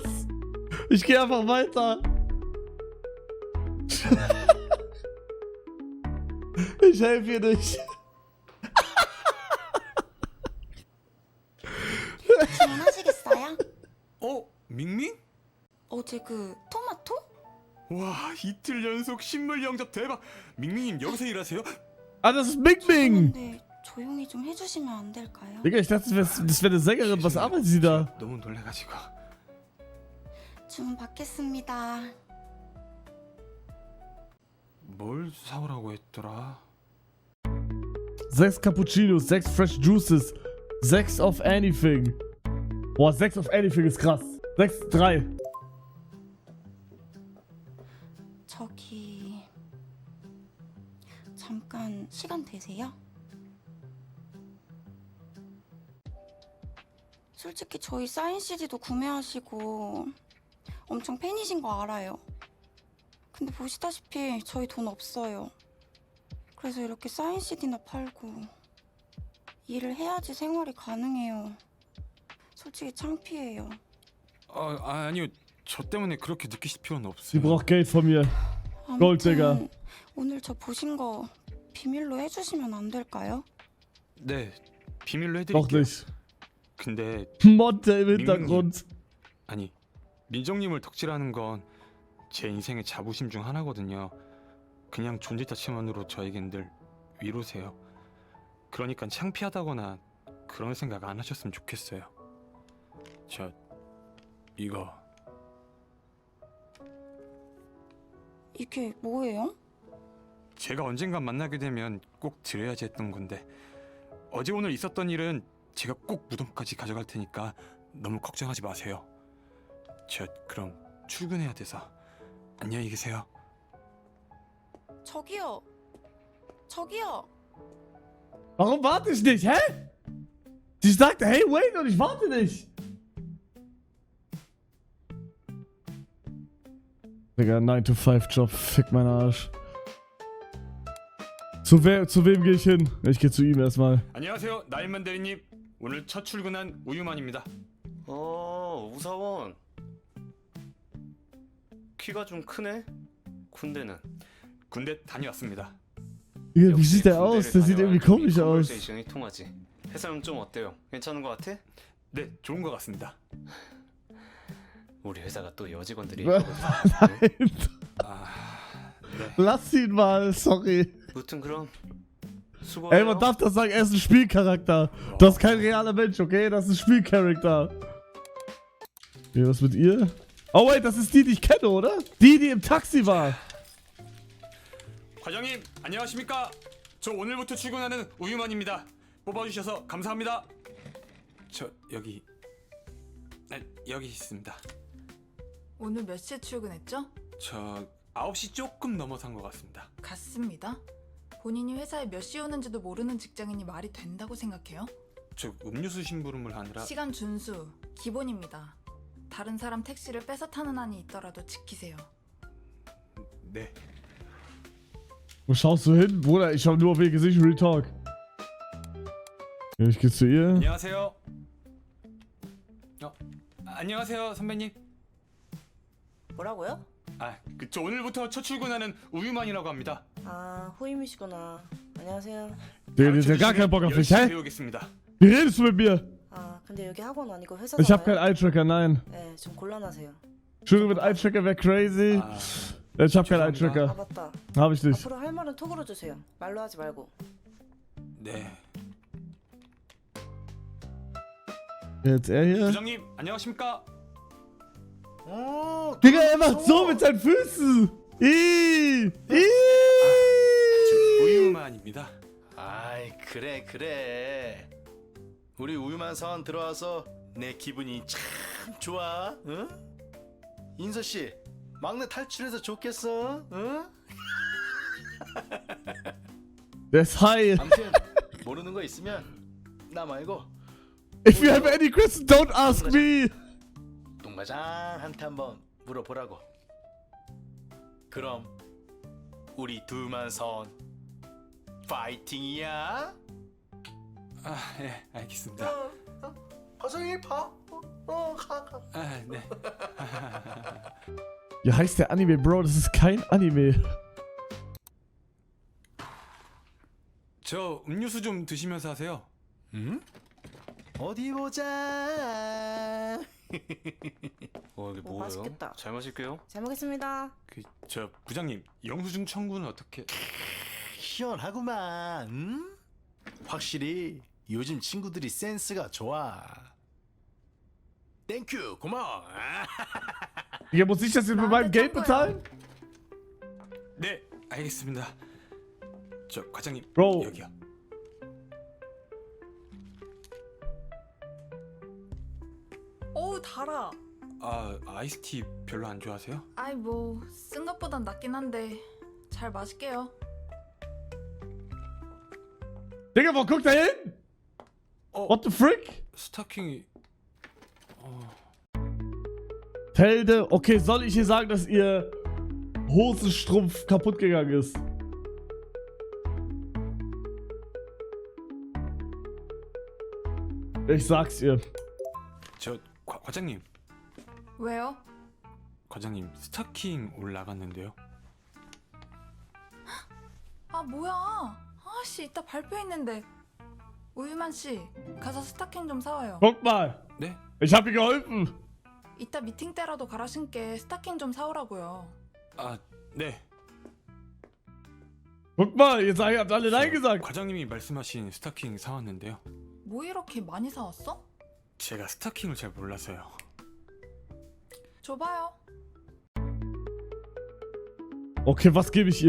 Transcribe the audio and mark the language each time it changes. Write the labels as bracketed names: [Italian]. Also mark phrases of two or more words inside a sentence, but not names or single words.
[German] Ich gehe einfach weiter. Ich helfe ihr nicht. [Korean] 주문하시겠어요? 밍밍? 어제 그 토마토? 와, 이틀 연속 신물 영접 대박. 밍밍님 여기서 일하세요? [German] Ah, das ist Bing Bing. [Korean] 근데 조용히 좀 해주시면 안 될까요? [German] Digga, ich dachte, das wäre eine Sängerin. Was arbeitet sie da? [Korean] 너무 놀래가지고. 주문 받겠습니다. 뭘 사오라고 했더라? [English] 6 Cappuccinos, 6 Fresh Juices, 6 of anything. [German] Boah, [English] 6 of anything [German] ist krass. 6, 3. [Korean] 저기 잠깐 시간 되세요? 솔직히 저희 사인 CD도 구매하시고 엄청 팬이신 거 알아요. 근데 보시다시피 저희 돈 없어요. 그래서 이렇게 사인 CD나 팔고 일을 해야지 생활이 가능해요. 솔직히 창피해요. 아니요. 저 때문에 그렇게 느끼실 필요는 [German] Sie [Korean] 없어요. [German] braucht Geld von mir. [Korean] 골드가. 아무튼 오늘 저 보신 거 비밀로 해주시면 안 될까요? 네, 비밀로 [German] Doch [Korean] 해드릴게요. [German] nicht. [Korean] 근데 [German] Monte im Hintergrund. [Korean] 아니, 민정님을 덕질하는 건 제 인생의 자부심 중 하나거든요. 그냥 존재 자체만으로 저에겐 늘 위로세요. 그러니까 창피하다거나 그런 생각 안 하셨으면 좋겠어요. 이거 이게 뭐예요? 제가 언젠간 만나게 되면 꼭 드려야지 했던 건데 어제 오늘 있었던 일은 제가 꼭 무덤까지 가져갈 테니까 너무 걱정하지 마세요. 그럼 출근해야 돼서 안녕히 계세요. 저기요. 저기요. [German] Warum warte ich nicht? Hä? Sie sagte, [English] hey, wait, [German] und ich warte nicht. Digga, [English] 9-to-5- [German] Job, fick meinen Arsch. Zu wem gehe ich hin? Ich gehe zu ihm erstmal. [Korean] 안녕하세요, 나인만 대리님. 오늘 첫 출근한 우유만입니다. 우사원. 키가 좀 크네. 군대는? 군대 다녀왔습니다. [German] Digga, wie sieht der aus? Der sieht irgendwie komisch aus. [Korean] 컨버세이션이 통하지. 회사는 좀 어때요? 괜찮은 것 같아? 네, 좋은 것 같습니다. 우리 회사가 또 여직원들이 [German] Nein. [Korean] 있거든. 네. [German] Lass ihn mal, sorry. [Korean] 무튼 그럼 [German] Ey, [Korean] 수고해요. [German] man darf das sagen, er ist ein Spielcharakter. Das ist kein realer Mensch, okay? Das ist ein Spielcharakter. Okay, was mit ihr? [English] Oh wait, [German] das ist die ich kenne, oder? Die im Taxi war. [Korean] 과장님, 안녕하십니까? 저 오늘부터 출근하는 우유만입니다. 뽑아주셔서 감사합니다. 여기 있습니다. 오늘 몇 시에 출근했죠? 저 9시 조금 넘어선 것 같습니다. 같습니다. 본인이 회사에 몇 시에 오는지도 모르는 직장인이 말이 된다고 생각해요? 저 음료수 심부름을 하느라. 시간 준수, 기본입니다. 다른 사람 택시를 뺏어 타는 한이 있더라도 지키세요. 네. [German] Wo schaust du hin? Bruder, ich schau nur auf ihr Gesicht, [English] Real Talk. [German] Ja, ich geh zu ihr. [Korean] 안녕하세요. 안녕하세요, 선배님. 뭐라고요? 저 오늘부터 첫 출근하는 우유만이라고 합니다. 아, 후임이시구나. 안녕하세요. [German] Der hat ja gar keinen Bock auf mich, [Korean] 열심히 [German] hä? [Korean] 배우겠습니다. [German] Wie redest du mit mir? [Korean] 아, 근데 여기 학원 아니고 [German] Ich hab keinen [Korean] 회사잖아요. [German] Eye-Tracker, nein. [Korean] 네, 좀 곤란하세요. [German] Entschuldigung, mit Eye-Tracker wäre crazy. Ich hab keinen [Korean] 아, [German] Eye-Tracker. [Korean] 맞다. [German] Hab ich nicht. [Korean] 앞으로 할 말은 톡으로 주세요. 말로 하지 말고. 네. [German] Jetzt er hier. [Korean] 부장님, 안녕하십니까? [German] Digga, er macht so mit seinen Füßen. [Korean] 저 우유만입니다. 아이 그래 우리 우유만 사원 들어와서 내 기분이 참 좋아. 응? 인서씨 막내 탈출해서 좋겠어. 응? [German] Der ist high. [Korean] 아무튼 모르는 거 있으면 나 말고 [English] If you have any questions, don't ask me. [Korean] 똥마장한테 한번 물어보라고. 그럼 우리 둘만 사원 파이팅이야. 예, 알겠습니다. 과정이 봐. 가. 네. [German] Wie heißt der Anime, Bro? Das ist kein Anime. [Korean] 저 음료수 좀 드시면서 하세요. 응? 어디 보자. 이게 뭐예요? 맛있겠다. 잘 마실게요. 잘 먹겠습니다. 저 부장님, 영수증 청구는 어떻게? 시원하구만. 응? 확실히 요즘 친구들이 센스가 좋아. 땡큐 고마워. [German] Ja, muss ich das jetzt mit meinem Geld bezahlen? [Korean] 네, 알겠습니다. 저 과장님, [German] Bro. [Korean] 여기요. 어우 달아. 아이스티 별로 안 좋아하세요? 아이 뭐 쓴 것보단 낫긴 한데 잘 마실게요. [German] Digga, wo guckt er hin? [English] What the frick? [Korean] 스타킹이 [German] Telde, okay, soll ich ihr sagen, dass ihr Hosenstrumpf kaputt gegangen ist? Ich sag's ihr. [Korean] 저 과장님, 왜요? 과장님 스타킹 올라갔는데요. 아 뭐야? 아씨 이따 발표 있는데. 우유만 씨 가서 스타킹 좀 사와요. [German] Guck mal, [Korean] 네? [German] ich hab ihr geholfen. [Korean] 이따 미팅 때라도 갈아 신게 스타킹 좀 사오라고요. 네. [German] Guck mal, jetzt habt alle Nein gesagt. [Korean] 과장님이 말씀하신 스타킹 사왔는데요. 뭐 이렇게 많이 사왔어? 제가 스타킹을 잘 몰라서요. 줘봐요. [German] Okay, was gebe ich ihr?